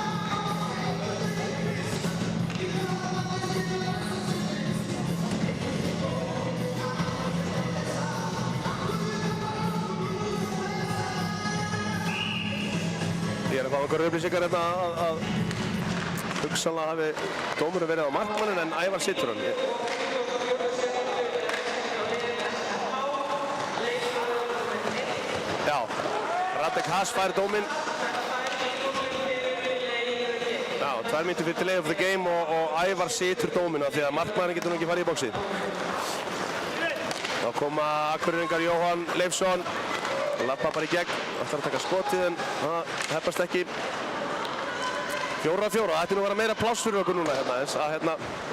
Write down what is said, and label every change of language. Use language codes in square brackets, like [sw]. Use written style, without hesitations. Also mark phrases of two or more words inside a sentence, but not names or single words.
[is] Ég er að fá einhverju upplýsingar hérna að hugsanlega hafi dómurinn verið á markmanninn en Ævar situr hann. Já, Radek Hass fær dóminn. Já, 2 mínútur fyrir [en] delay of the game [is] og Ævar situr dóminn af því að markmaðurinn getur nú ekki farið í bóksið. Þá koma Akureyringar Jóhann Leifsson. Lappa bara í gegn, ætlar að taka skotið en það heppast ekki. 4-4, það ætti nú að vera meira pláss fyrir okkur núna hérna eins að hérna.